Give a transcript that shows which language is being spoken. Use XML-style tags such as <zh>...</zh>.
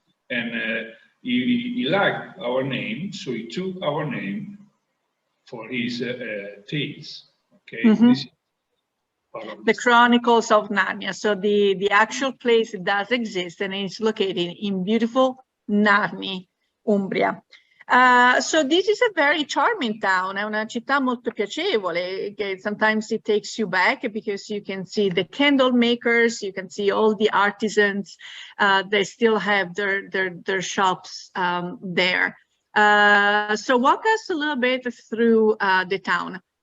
<en>And he liked our name, so he took our name for his tales. Okay, this is part of the Chronicles of Narnia. So the actual place does exist, and it's located in beautiful Narni, Umbria. So this is a very charming town,</en> <it>è una città molto piacevole.</it> <en>Sometimes it takes you back because you can see the candle makers, you can see all the artisans, they still have their shops there. So walk us a little bit through the town.</en>